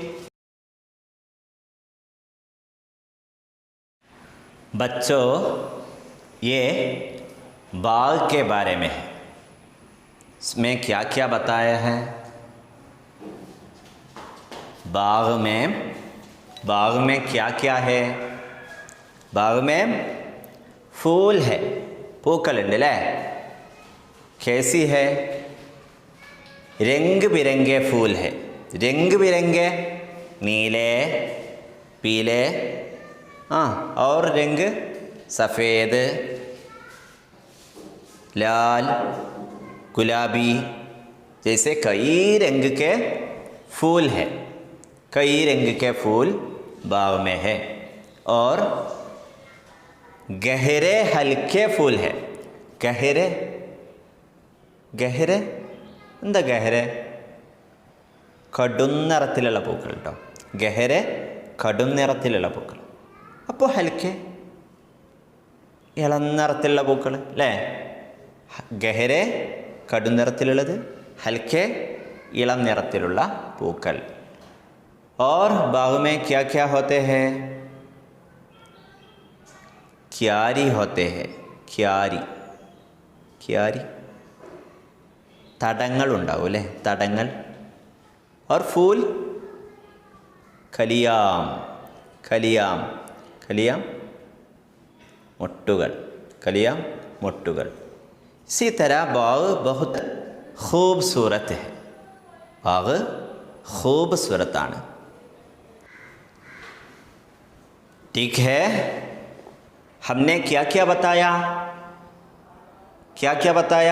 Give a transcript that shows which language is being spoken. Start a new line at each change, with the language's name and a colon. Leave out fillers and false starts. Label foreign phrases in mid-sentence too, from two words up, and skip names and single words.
Hindi: बच्चों, ये बाग के बारे में है. इसमें क्या क्या बताया है? बाग में क्या क्या है? बाग में फूल है,
Malayalam: പൂക്കൾ ഉണ്ട് അല്ലേ?
Hindi: कैसी है? रंग बिरंगे फूल है. रंग बिरंगे, नीले, पीले, और रंग सफ़ेद, लाल, गुलाबी, जैसे कई रंग के फूल है. कई रंग के फूल बाग में है. और गहरे हल्के फूल है. गहरे गहरे
Malayalam: എന്താ ഗഹരെ? കടും നിറത്തിലുള്ള പൂക്കൾ കേട്ടോ. ഗഹരെ കടും നിറത്തിലുള്ള പൂക്കൾ. അപ്പോൾ ഹൽക്കെ ഇളം നിറത്തിലുള്ള പൂക്കൾ അല്ലേ. ഗഹരെ കടും നിറത്തിലുള്ളത്, ഹൽക്കെ ഇളം നിറത്തിലുള്ള പൂക്കൾ.
Hindi: और बाग में क्या क्या होते हैं? क्यारी होते हैं. क्यारी क्यारी
Malayalam: തടങ്ങൾ ഉണ്ടാവും അല്ലേ, തടങ്ങൾ.
Hindi: और फूल कलियाँ कलियाँ कलियाँ
Malayalam: മൊട്ടുകൾ, കലിയാം മൊട്ടുകൾ.
Hindi: इसी तरह बाग बहुत खूबसूरत है. बाग खूबसूरताണ്. ठीक है, हमने क्या क्या बताया? क्या क्या बताया?